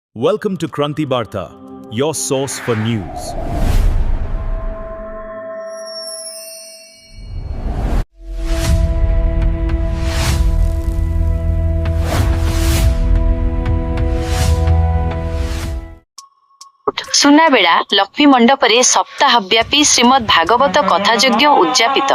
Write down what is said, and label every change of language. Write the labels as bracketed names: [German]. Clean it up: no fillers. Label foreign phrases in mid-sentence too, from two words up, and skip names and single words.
[English] Welcome to Kranti Barta, your source for news. [Odia] ସୁନାବେଡ଼ା ଲକ୍ଷ୍ମୀ ମଣ୍ଡପରେ ସପ୍ତାହବ୍ୟାପୀ ଶ୍ରୀମଦ୍ ଭାଗବତ କଥାଯଜ୍ଞ ଉଦ୍ଯାପିତ।